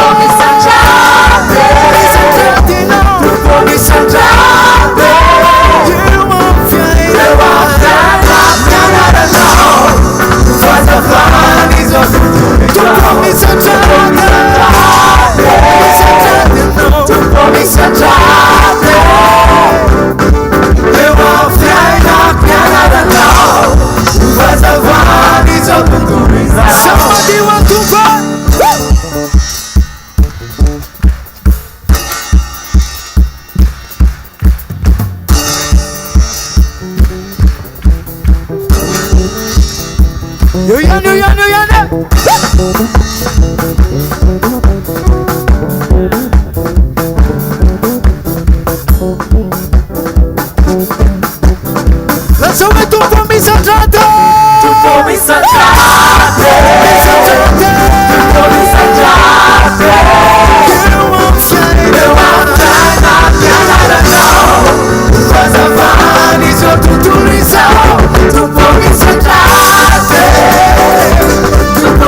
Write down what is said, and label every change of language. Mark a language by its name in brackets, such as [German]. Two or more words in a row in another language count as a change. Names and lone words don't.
[Malagasy] misandrade io amin'ny fiaina nianaranao no fazavany izao tompo misandrade misandrade nao tompo misandrade io amin'ny fiaina nianaranao no fazavany izao tontolo izao [English] somebody want to fight Yo yana Let's go with [Malagasy] tompo misandrade tompo misandrade misandrade tompo misandrade io amin'ny fiaina nianaranao no fazavany izao tontolo izao tompo misandrade tompo